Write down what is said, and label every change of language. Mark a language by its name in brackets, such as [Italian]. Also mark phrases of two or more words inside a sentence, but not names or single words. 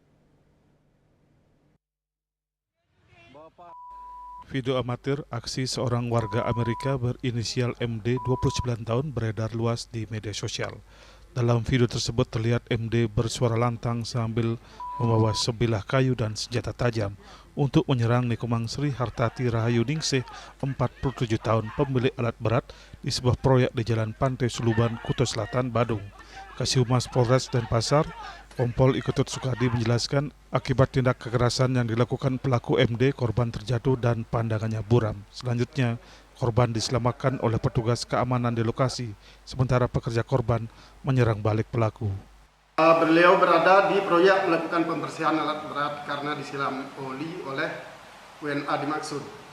[Indonesian] Video amatir aksi seorang warga Amerika berinisial MD 29 tahun beredar luas di media sosial. Dalam video tersebut terlihat MD bersuara lantang sambil membawa sebilah kayu dan senjata tajam untuk menyerang Nikomang Sri Hartati Rahayu Ningsih, 47 tahun, pemilik alat berat di sebuah proyek di Jalan Pantai Suluban, Kuta Selatan, Badung. Kasihhumas Polres Denpasar, Kompol Iketut Sukadi menjelaskan akibat tindak kekerasan yang dilakukan pelaku MD, korban terjatuh dan pandangannya buram. Selanjutnya, korban diselamatkan oleh petugas keamanan di lokasi, sementara pekerja korban menyerang balik pelaku. Beliau berada di proyek melakukan pembersihan alat berat karena disiram oli oleh WNA dimaksud.